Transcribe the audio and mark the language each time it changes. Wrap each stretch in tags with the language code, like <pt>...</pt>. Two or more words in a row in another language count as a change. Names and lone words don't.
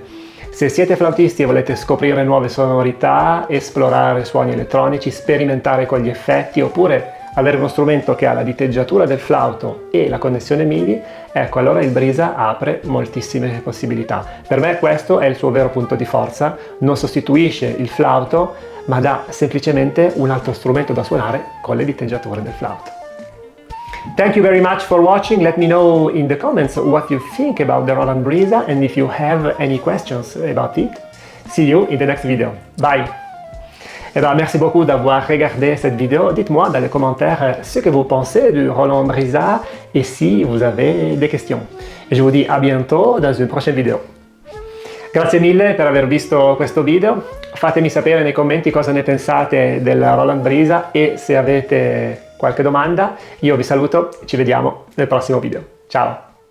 <it>Se siete flautisti e volete scoprire nuove sonorità, esplorare suoni elettronici, sperimentare con gli effetti oppure avere uno strumento che ha la diteggiatura del flauto e la connessione MIDI, ecco allora il BRISA apre moltissime possibilità. Per me questo è il suo vero punto di forza, non sostituisce il flauto, ma dà semplicemente un altro strumento da suonare con le diteggiature del flauto.</it> <en>Thank you very much for watching. Let me know in the comments what you think about the Roland BRISA and if you have any questions about it. See you in the next video. Bye!</en> <fr>Eh bien, merci beaucoup d'avoir regardé cette vidéo. Dites-moi dans les commentaires ce que vous pensez du Roland BRISA et si vous avez des questions. Et je vous dis à bientôt dans une prochaine vidéo.</fr> <it>Grazie mille per aver visto questo video. Fatemi sapere nei commenti cosa ne pensate del Roland BRISA e se avete qualche domanda. Io vi saluto e ci vediamo nel prossimo video. Ciao!</it>